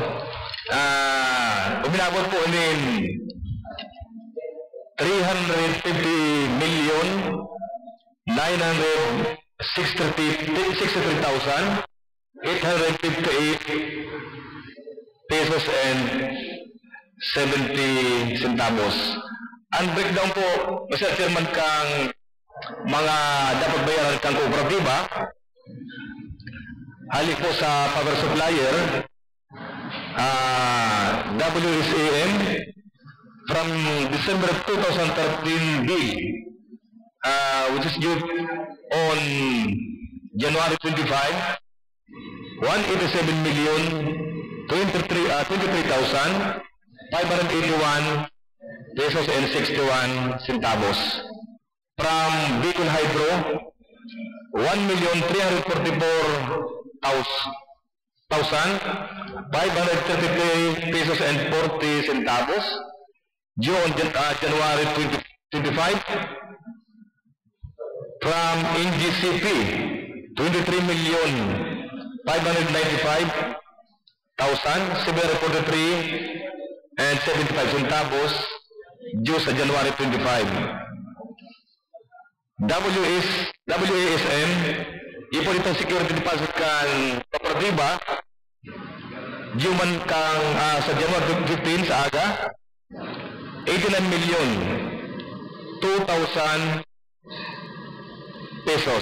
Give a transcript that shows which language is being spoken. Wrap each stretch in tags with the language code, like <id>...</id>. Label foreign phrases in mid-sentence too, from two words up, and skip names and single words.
<bik>Uminabot po in 300,963,858 pesos and 70 centavos. Ang breakdown po, Mr. Chairman, kang mga dapat bayaran kang kooperatiba, halik po sa power supplier, WSAM,</bik> <en>from December 2013 bill, which is due on January 25, 187,023,581 pesos and 61 centavos. From Bicol Hydro, 1,344,533 pesos and 40 centavos. Due on January 2025. From NGCP, 23,595,743 and 75 centavos due sa January 25.</en> <bik>WASM, ipon itong</bik> <en>security deposit</en> <bik>kang kooperatiba, due man kang sa January 15 sa aga, 89,002,000 pesos.</bik>